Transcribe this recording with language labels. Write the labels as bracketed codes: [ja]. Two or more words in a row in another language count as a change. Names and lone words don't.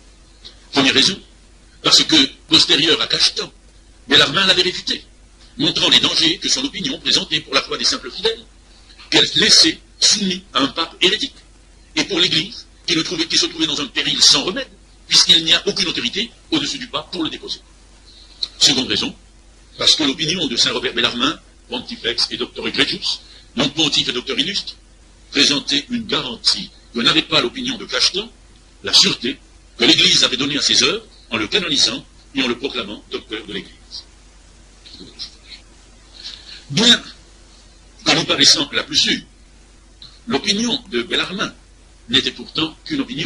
[fr] Première raison, parce que, postérieur à Cachetan, Bellarmine l'avait réfuté, montrant les dangers que son opinion présentait pour la foi des simples fidèles, qu'elle laissait soumis à un pape hérétique, et pour l'Église, qui se trouvait dans un péril sans remède, puisqu'il n'y a aucune autorité au-dessus du pape pour le déposer. Seconde raison, parce que l'opinion de saint Robert Bellarmine, [la] pontifex et doctor egregius, [fr] donc pontife et docteur illustre, présentait une garantie que n'avait pas l'opinion de Cachetan, la sûreté que l'Église avait donnée à ses œuvres en le canonisant et en le proclamant docteur de l'Église. Bien qu'en nous paraissant la plus sûre, l'opinion de Bellarmine n'était pourtant qu'une opinion.